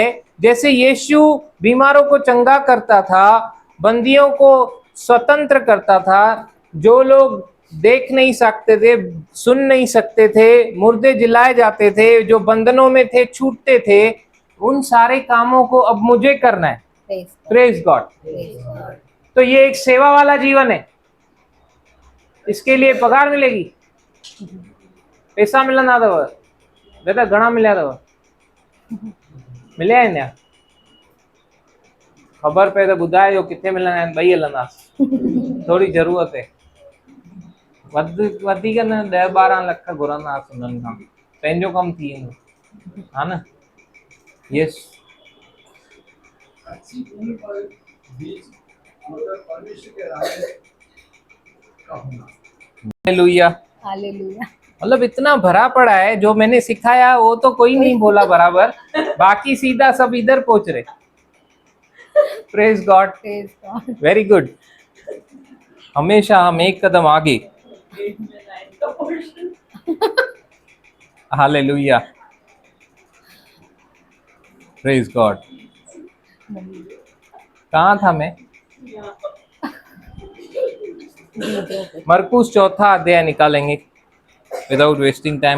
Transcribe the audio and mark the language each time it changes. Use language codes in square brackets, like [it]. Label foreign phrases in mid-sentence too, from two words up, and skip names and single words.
[hi] जैसे यीशु बीमारों को चंगा करता था, बंदियों को स्वतंत्र करता था, जो लोग देख नहीं सकते थे, सुन नहीं सकते थे, मुर्दे जिलाए जाते थे, जो बंधनों में थे छूटते थे, उन सारे कामों को अब मुझे करना है। [en] Praise God. Praise God. Praise God. [hi] तो ये एक सेवा वाला जीवन है, इसके लिए पगार मिलेगी, पैसा मिलना [sd] अथव बेटा घणा मिल्या अथव मिलिया आहिनि या ख़बर पए त ॿुधाइजो किथे मिलंदा आहिनि, ॿई हलंदासीं। [hi] थोड़ी ज़रूरत है, [sd] वधीक न 10-12 लख घुरंदासीं उन्हनि खां, पंहिंजो कमु थी वेंदो, हा न। [hi] यस, अच्छी भूमि पर बीज मतलब परमेश्वर के राज्य का होना। हालेलुया। Hallelujah. मतलब इतना भरा पड़ा है, जो मैंने सिखाया वो तो कोई नहीं बोला बराबर, बाकी सीधा सब इधर पहुंच रहे। [en] Praise God, Praise God. Very good. [hi] हमेशा हम एक कदम आगे। हालेलुया, [en] Praise God. [hi] कहाँ था मैं? मरकुस चौथा अध्याय निकालेंगे [en] without wasting time.